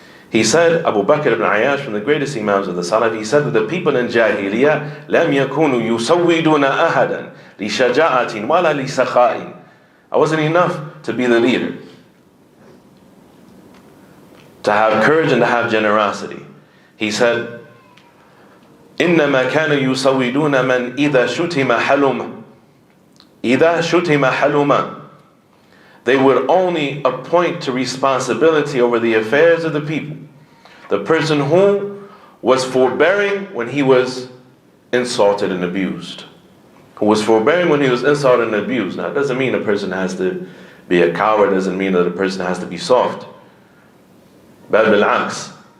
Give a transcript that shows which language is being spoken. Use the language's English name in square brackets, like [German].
[English] He said, Abu Bakr ibn Ayyash, from the greatest Imams of the Salaf, he said that the people in Jahiliyyah [Arabic] لَمْ يَكُونُوا يُسَوِّدُونَ أَحَدًا لِشَجَاعَةٍ وَلَا لِسَخَاءٍ. [English] I wasn't enough to be the leader, to have courage and to have generosity. He said, [Arabic] إِنَّمَا كَانُوا يُسَوِّدُونَ مَنْ إِذَا شُتِمَ حَلُمًا. إِذَا شُتِمَ حَلُمًا. [English] They would only appoint to responsibility over the affairs of the people the person who was forbearing when he was insulted and abused. Who was forbearing when he was insulted and abused. Now, it doesn't mean a person has to be a coward, it doesn't mean that a person has to be soft. [Arabic] Bal bil-aks.